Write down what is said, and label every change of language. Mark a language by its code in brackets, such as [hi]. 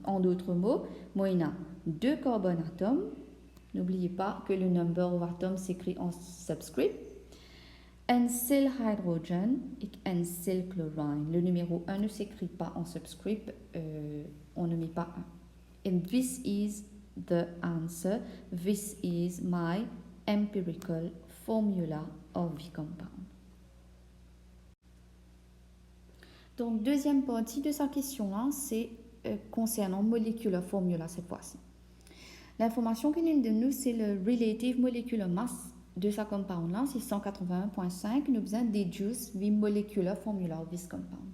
[fr] En d'autres mots, moi, il y a 2 carbone atomes. N'oubliez pas que le number of atomes s'écrit en subscript. Un seul hydrogène et un seul chlorine. Le numéro 1 ne s'écrit pas en subscript. On ne met pas 1. [en] And this is the answer. This is my empirical formula of the compound. [fr] Donc, deuxième partie de sa question, c'est concernant molecular formula cette fois-ci. L'information qui nous donne, c'est le relative molecular mass de sa compound là, c'est 181.5, nous avons besoin de déduce [en] the molecular formula of this compound.